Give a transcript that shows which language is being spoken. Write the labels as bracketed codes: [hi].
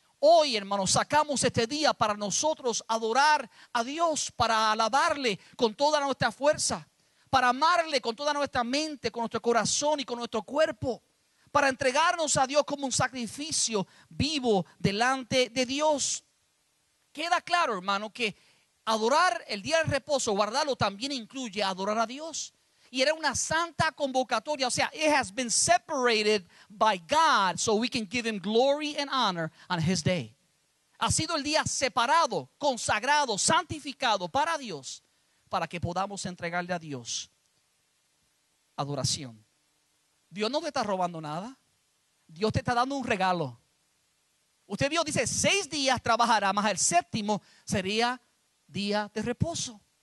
[es] Hoy, hermanos, sacamos este día para nosotros adorar a Dios, para alabarle con toda nuestra fuerza, para amarle con toda nuestra mente, con nuestro corazón y con nuestro cuerpo, para entregarnos a Dios como un sacrificio vivo delante de Dios. Queda claro, hermano, que adorar el día de reposo, guardarlo, también incluye adorar a Dios. Y era una santa convocatoria. O sea, [en] it has been separated by God so we can give Him glory and honor on His day. [es] Ha sido el día separado, consagrado, santificado para Dios, para que podamos entregarle a Dios adoración. Dios no te está robando nada. Dios te está dando un regalo. Usted vio, dice 6 días trabajará, más el 7º sería día de reposo.